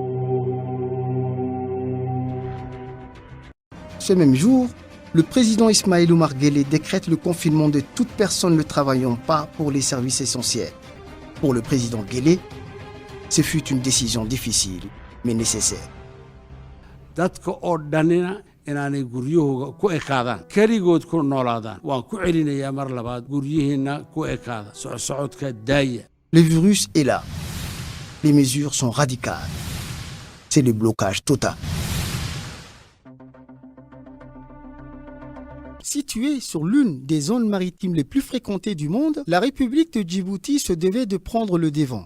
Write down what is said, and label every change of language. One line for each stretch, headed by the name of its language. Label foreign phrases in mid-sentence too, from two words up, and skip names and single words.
French: Ce même jour, le président Ismaël Omar Guelleh décrète le confinement de toute personne ne travaillant pas pour les services essentiels. Pour le président Guelleh, ce fut une décision difficile, mais nécessaire.
Somali: inaanay guryahooga ku ekaadaan keligood ku noolaadaan waan ku celinayaa mar labaad guryihiinna ku ekaada socodka daaya.
French: Le virus est là. Les mesures sont radicales. C'est le blocage total. Située sur l'une des zones maritimes les plus fréquentées du monde, la République de Djibouti se devait de prendre le devant.